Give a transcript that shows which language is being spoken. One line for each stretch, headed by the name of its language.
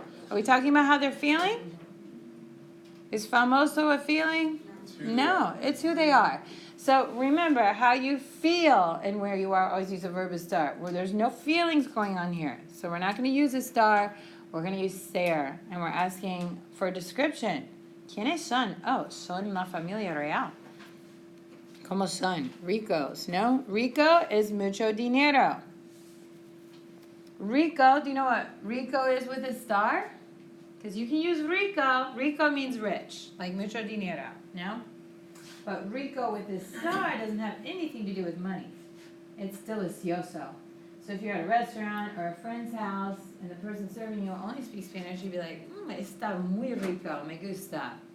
English: Are we talking about how they're feeling? Is famoso a feeling? No, it's who they are. So remember, how you feel and where you are, always use a verb estar. Where there's no feelings going on here. So we're not going to use estar. We're going to use ser, and we're asking for a description.
Spanish: ¿Quiénes son? Oh, son la familia real. ¿Cómo son? Ricos. No, rico is mucho dinero.
English: Rico, do you know what rico is with a star? Because you can use rico. Rico means rich, like
Spanish: mucho dinero, no?
English: But rico with this star doesn't have anything to do with money. It's delicioso. So if you're at a restaurant or a friend's house and the person serving you only speaks Spanish, you'd be like,
Spanish: está muy rico, me gusta.